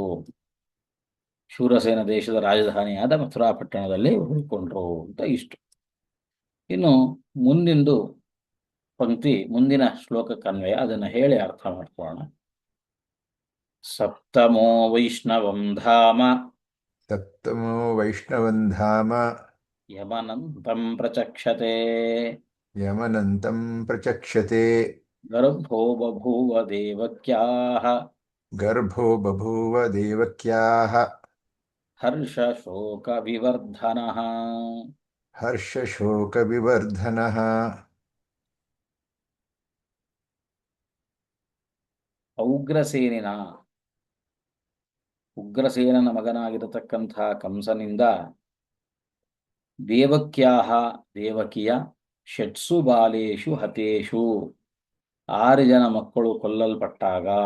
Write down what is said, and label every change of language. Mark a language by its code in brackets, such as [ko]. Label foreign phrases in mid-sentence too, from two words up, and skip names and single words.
[kn] ಶೂರಸೇನ ದೇಶದ ರಾಜಧಾನಿಯಾದ ಮಥುರಾ ಪಟ್ಟಣದಲ್ಲಿ ಉಳ್ಕೊಂಡ್ರು ಅಂತ ಇಷ್ಟು. ಇನ್ನು ಮುಂದಿಂದು ಪಂಕ್ತಿ ಮುಂದಿನ ಶ್ಲೋಕಕ್ಕನ್ವಯ, ಅದನ್ನು ಹೇಳಿ ಅರ್ಥ ಮಾಡ್ಕೊಳ್ಳೋಣ. [sa] ಸಪ್ತಮೋ ವೈಷ್ಣವಂ ಧಾಮ सप्तमो वैष्णवं धाम ಯಮನಂತಂ ಪ್ರಚಕ್ಷತೆ यमनन्तं प्रचक्षते ಗರ್ಭೋ ಬಭೂವ ದೇವಕ್ಯಾಃ गर्भो बभूव देवक्याः ಹರ್ಷ ಶೋಕ ವಿವರ್ಧನಃ. हर्षशोकविवर्धनः. [kn] ಔಗ್ರಸೇನಿನ, ಉಗ್ರಸೇನನ ಮಗನಾಗಿರತಕ್ಕಂಥ ಕಂಸನಿಂದ ದೇವಕ್ಯಾಹ ದೇವಕಿಯ [sa] ಷಟ್ಸು ಬಾಲೇಶು ಹತೇಶು [kn] 6 ಜನ ಮಕ್ಕಳು ಕೊಲ್ಲಲ್ಪಟ್ಟಾಗ,